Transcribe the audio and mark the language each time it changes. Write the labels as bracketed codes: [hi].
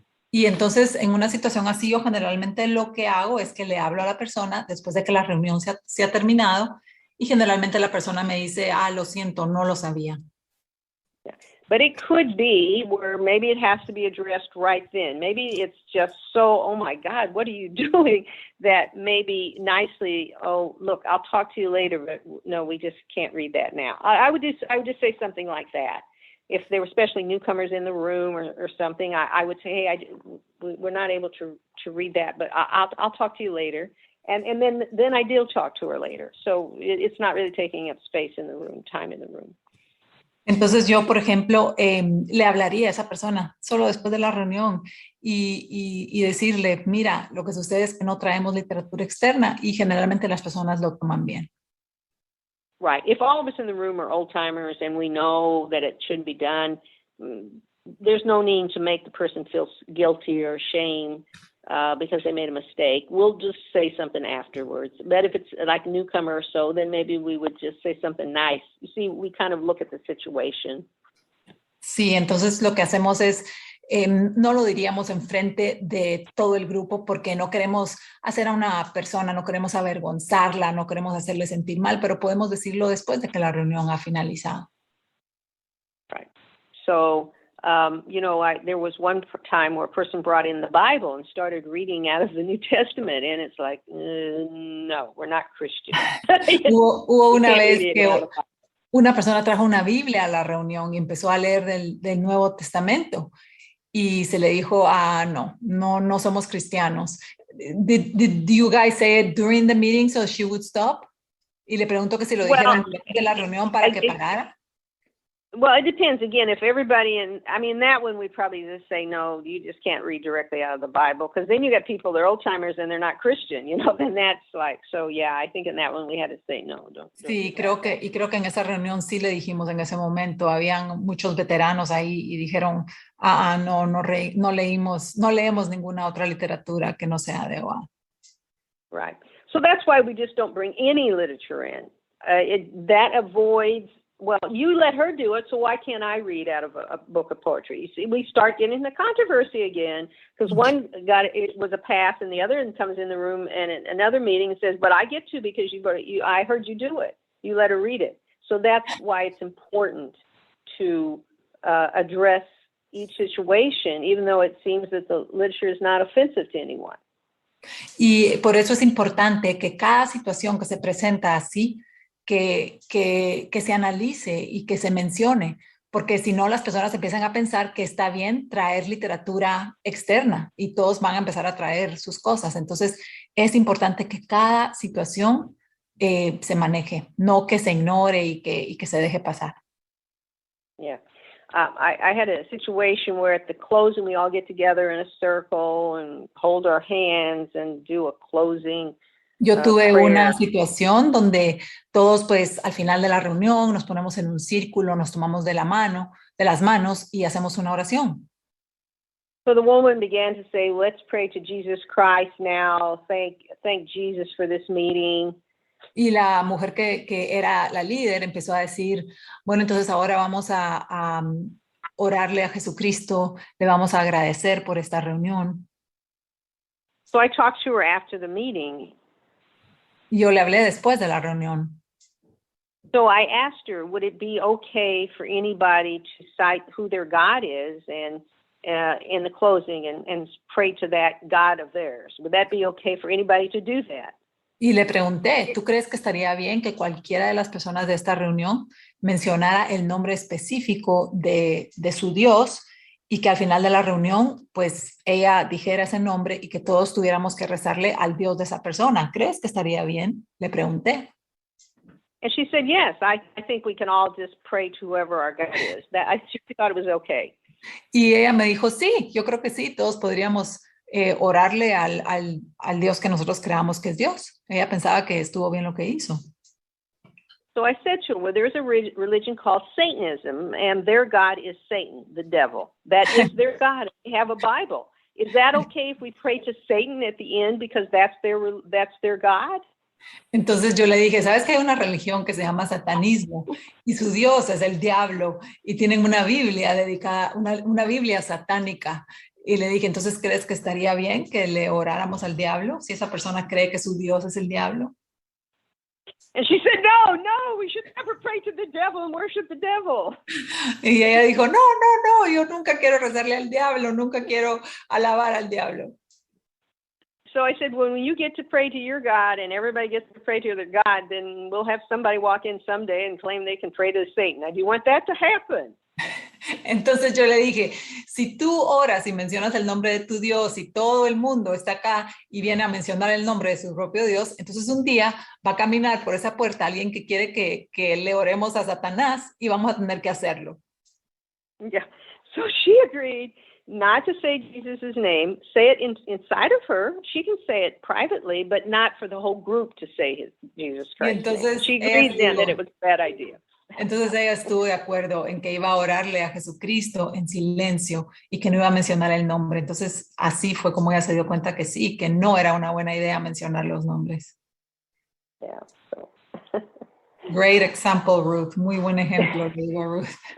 [es] Y entonces en una situación así yo generalmente lo que hago es que le hablo a la persona después de que la reunión se ha terminado, y generalmente la persona me dice, lo siento, no lo sabía. [en] Yeah. But it could be where maybe it has to be addressed right then. Maybe it's just so, oh my God, what are you doing? That maybe nicely, oh, look, I'll talk to you later, but no, we just can't read that now. I would just say something like that. If there were especially newcomers in the room or something, I would say, hey, we're not able to read that, but I'll talk to you later. And then I do talk to her later. So it's not really taking up space in the room, time in the room. [es] Entonces yo, por ejemplo, le hablaría a esa persona solo después de la reunión y decirle, mira, lo que sucede es que no traemos literatura externa y generalmente las personas lo toman bien. [en] Right. If all of us in the room are old timers and we know that it shouldn't be done, there's no need to make the person feel guilty or shame because they made a mistake. We'll just say something afterwards. But if it's like a newcomer or so, then maybe we would just say something nice. You see, we kind of look at the situation. [es] Sí, entonces lo que hacemos es, no lo diríamos enfrente de todo el grupo porque no queremos hacer a una persona, no queremos avergonzarla, no queremos hacerle sentir mal, pero podemos decirlo después de que la reunión ha finalizado. [en] Right. So, there was one time where a person brought in the Bible and started reading out of the New Testament, and it's like, no, we're not Christians. [es] Hubo una vez que una persona trajo una Biblia a la reunión y empezó a leer del Nuevo Testamento y se le dijo, no somos cristianos. [en] Did you guys say it during the meeting so she would stop? [es] Y le preguntó que si lo dijeron durante la reunión para que parara. [en] Well, it depends. Again, if everybody that one we'd probably just say, no, you just can't read directly out of the Bible, because then you got people, they're old timers and they're not Christian, then that's like, so yeah, I think in that one we had to say no. Don't [es] sí, creo que en esa reunión sí le dijimos en ese momento, habían muchos veteranos ahí y dijeron, no leemos ninguna otra literatura que no sea de OA. [en] Right. So that's why we just don't bring any literature in. That avoids. Well, you let her do it, so why can't I read out of a book of poetry? You see, we start getting the controversy again, because one it was a pass, and the other comes in the room and in another meeting and says, but I get to because I heard you do it. You let her read it. So that's why it's important to address each situation, even though it seems that the literature is not offensive to anyone. [es] Y por eso es importante que cada situación que se presenta así, que se analice y que se mencione, porque si no las personas empiezan a pensar que está bien traer literatura externa y todos van a empezar a traer sus cosas. Entonces es importante que cada situación se maneje, no que se ignore y que se deje pasar. [en] Yeah. I had a situation where at the closing we all get together in a circle and hold our hands and do a closing. [es] Yo tuve una situación donde todos, pues, al final de la reunión nos ponemos en un círculo, nos tomamos de las manos y hacemos una oración. [en] So the woman began to say, let's pray to Jesus Christ now. Thank Jesus for this meeting. [es] Y la mujer que era la líder empezó a decir, bueno, entonces ahora vamos a orarle a Jesucristo, le vamos a agradecer por esta reunión. [en] So I talked to her after the meeting. [es] Yo le hablé después de la reunión. [en] So I asked her, would it be okay for anybody to cite who their God is and in the closing and pray to that God of theirs? Would that be okay for anybody to do that? [es] Y le pregunté, ¿tú crees que estaría bien que cualquiera de las personas de esta reunión mencionara el nombre específico de su Dios y que al final de la reunión, pues ella dijera ese nombre y que todos tuviéramos que rezarle al Dios de esa persona? ¿Crees que estaría bien? Le pregunté. [en] And she said, yes, I think we can all just pray to whoever our God is. She thought it was okay. [es] Y ella me dijo, sí, yo creo que sí, todos podríamos orarle al Dios que nosotros creamos que es Dios. Ella pensaba que estuvo bien lo que hizo. [en] So I said to her, well, there's a religion called Satanism, and their God is Satan, the devil. That is their God. They have a Bible. Is that okay if we pray to Satan at the end because that's their God? [es] Entonces yo le dije, ¿sabes que hay una religión que se llama satanismo y su Dios es el diablo y tienen una Biblia dedicada, una Biblia satánica? Y le dije, entonces, ¿crees que estaría bien que le oráramos al diablo si esa persona cree que su Dios es el diablo? [en] And she said, no, we should never pray to the devil and worship the devil. [es] Y ella dijo, no, yo nunca quiero rezarle al diablo, nunca quiero alabar al diablo. [en] So I said, when you get to pray to your God and everybody gets to pray to their God, then we'll have somebody walk in someday and claim they can pray to Satan. Now, do you want that to happen? [es] Entonces yo le dije, si tú oras y mencionas el nombre de tu Dios y todo el mundo está acá y viene a mencionar el nombre de su propio Dios, entonces un día va a caminar por esa puerta alguien que quiere que le oremos a Satanás y vamos a tener que hacerlo. [en] Yeah. So she agreed not to say Jesus' name, say it inside of her. She can say it privately, but not for the whole group to say Jesus Christ's name. She agreed then that it was a bad idea. [es] Entonces ella estuvo de acuerdo en que iba a orarle a Jesucristo en silencio y que no iba a mencionar el nombre. Entonces así fue como ella se dio cuenta que sí, que no era una buena idea mencionar los nombres. [en] Yeah, so. Great example, Ruth. [es] Muy buen ejemplo, digo, Ruth.